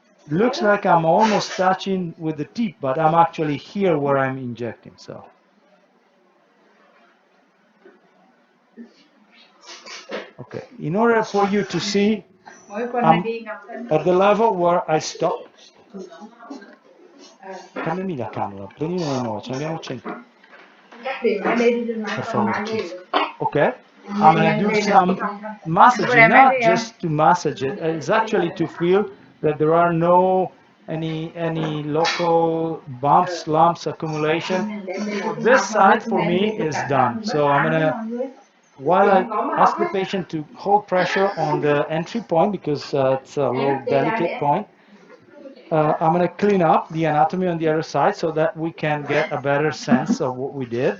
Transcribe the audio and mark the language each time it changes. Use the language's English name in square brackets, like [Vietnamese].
[English] Looks like I'm almost touching with the tip, but I'm actually here where I'm injecting. So, okay. In order for you to see, I'm at the level where I stop. [Italian] Cambiami la camera, prendine una nuova, ce n'abbiamo 100. Per favore, [English] please. [Italian] Okay. [English] I'm gonna do some massaging, not just to massage it. It's actually to feel that there are no any local bumps, lumps, accumulation. So this side for me is done. So I'm gonna, while I ask the patient to hold pressure on the entry point because it's a little delicate point, I'm going to clean up the anatomy on the other side so that we can get a better sense of what we did.